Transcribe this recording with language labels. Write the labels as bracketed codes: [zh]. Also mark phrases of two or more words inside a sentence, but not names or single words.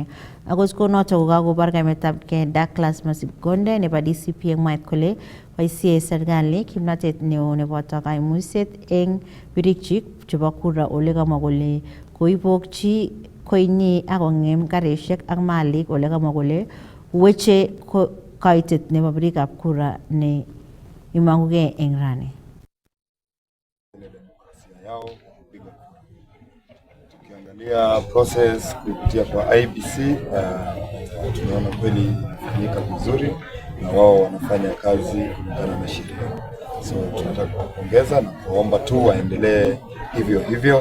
[kln] Akot konotok kokakobar kaimetabkei Douglas Masikonde nebo DCP eng mwaet kole boisie serikali kimnatet neo neboto kaimuiset eng birikchik chebo kura ole kamwa kole koibokchi koinyi akongem karishek ak malik ole kamwa kole weche kaitet nebo birikab kura ne imangugei eng rani. [sw] Tukiangalia process kupitia kwa IBC, tunaona kweli inafanyika vizuri na wao wanafanya kazi kulingana na sheria. So tunataka kuwapongeza na kuomba tu waendelee hivyo hivyo.